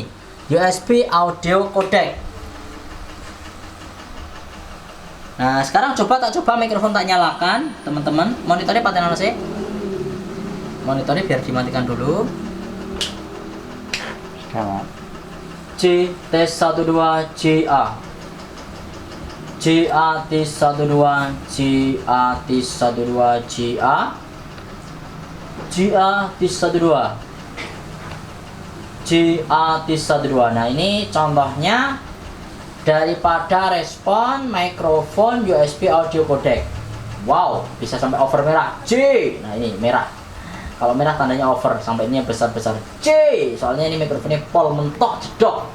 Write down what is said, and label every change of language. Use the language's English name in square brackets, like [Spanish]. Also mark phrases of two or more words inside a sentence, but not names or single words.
[English] USB audio codec. [Indonesian] Nah, sekarang coba mikrofon tak nyalakan, teman-teman. Monitornya paten mana sih? Monitornya biar dimatikan dulu. C tes 12 CA. CA tes 12 CA tes 12 CA. CA tes 12. CA tes 12. Nah, ini contohnya daripada respon mikrofon [English] USB audio codec. [Indonesian] Wow, bisa sampai over merah C. Nah, ini merah. Kalau merah tandanya over, sampainya besar-besar C. Soalnya ini mikrofonnya [Javanese] pol mentok jedok.